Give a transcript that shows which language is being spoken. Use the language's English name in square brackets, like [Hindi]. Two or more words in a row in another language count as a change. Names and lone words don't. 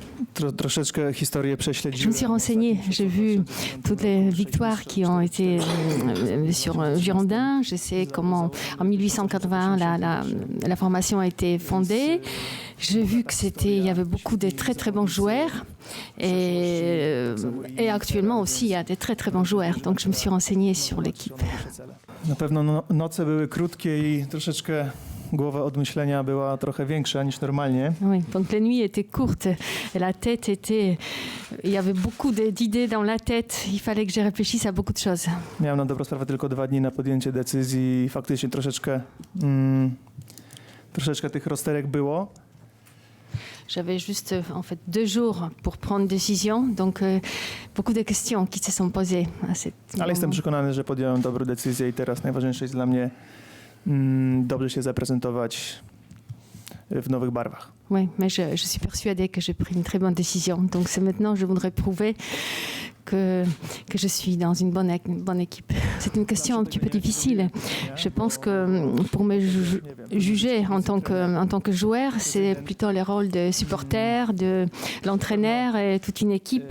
[French] Je me suis renseignée, j'ai vu toutes les victoires qui ont été sur Girondins. Je sais comment en 1881 la formation a été fondée. J'ai vu qu'il y avait beaucoup de très très bons joueurs et actuellement aussi il y a des très très bons joueurs. Donc je me suis renseignée sur l'équipe. [Polish] Na pewno noce były krótkie i troszeczkę głowa od myślenia była trochę większa niż normalnie. [French] Oui, donc les nuits étaient courtes et la tête était... Il y avait beaucoup d'idées dans la tête. Il fallait que je réfléchisse à beaucoup de choses. [Polish] Miałem na dobrą sprawę tylko 2 dni na podjęcie decyzji i faktycznie troszeczkę tych rozterek było. [French] J'avais juste en fait 2 jours pour prendre décision, donc beaucoup de questions qui se sont posées à cette moment. [Polish] Ale jestem przekonany, że podjąłem dobrą decyzję i teraz najważniejsze jest dla mnie dobrze się zaprezentować w nowych barwach. [French] Oui, mais je suis persuadée que j'ai pris une très bonne décision. Donc c'est maintenant je voudrais prouver que je suis dans une bonne équipe. C'est une question un petit peu difficile. Je pense que pour me juger en tant que joueur, c'est plutôt le rôle de supporter, de l'entraîneur et toute une équipe.